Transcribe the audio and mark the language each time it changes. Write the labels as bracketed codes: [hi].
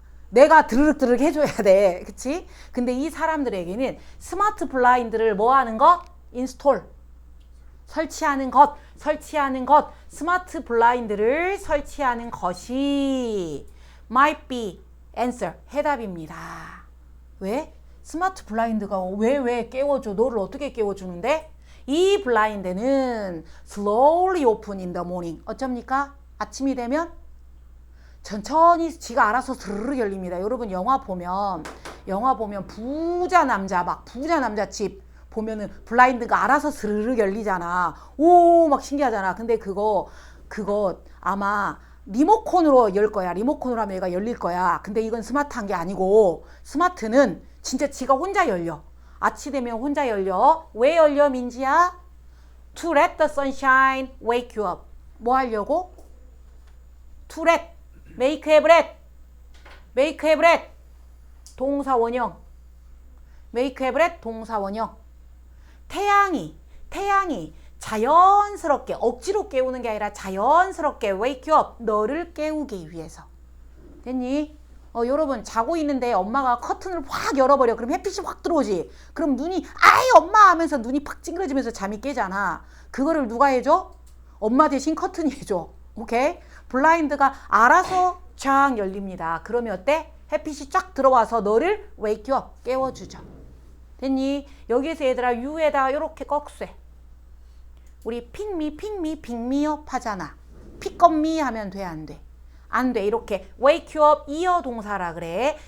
[ko] 내가 드르륵 해줘야 돼. 그치? 근데 이 사람들에게는 스마트 블라인드를 뭐 하는 것? 인스톨. 설치하는 것. 스마트 블라인드를 설치하는 것이 [en] might be answer. [ko] 해답입니다. 왜? 스마트 블라인드가 왜 깨워줘? 너를 어떻게 깨워주는데? 이 블라인드는 [en] slowly open in the morning. [ko] 어쩝니까? 아침이 되면 천천히 지가 알아서 스르르 열립니다. 여러분 영화 보면 부자 남자 집 보면은 블라인드가 알아서 스르르 열리잖아. 오 막 신기하잖아. 근데 그거 아마 리모컨으로 열 거야. 리모컨으로 하면 얘가 열릴 거야. 근데 이건 스마트한 게 아니고 스마트는 진짜 지가 혼자 열려. 아침 되면 혼자 열려. 왜 열려 민지야? [en] To let the sunshine wake you up. [ko] 뭐 하려고? [en] To let make a breath [ko] 동사 원형 [en] make a breath [ko] 동사 원형 태양이 자연스럽게 억지로 깨우는 게 아니라 자연스럽게 [en] wake you up [ko] 너를 깨우기 위해서 됐니? 여러분 자고 있는데 엄마가 커튼을 확 열어버려. 그럼 햇빛이 확 들어오지. 그럼 눈이 아이 엄마 하면서 눈이 팍 찡그러지면서 잠이 깨잖아. 그거를 누가 해줘? 엄마 대신 커튼이 해줘. 오케이? 블라인드가 알아서 쫙 열립니다. 그러면 어때? 햇빛이 쫙 들어와서 너를 [en] wake you up [ko] 깨워주죠. 됐니? 여기에서 얘들아 you에다가 이렇게 꺽쇠. 우리 [en] pick me up [ko] 하잖아. [en] pick up me [ko] 하면 돼 안 돼? 안 돼. 이렇게 [en] wake you up [ko] 이어 동사라 그래.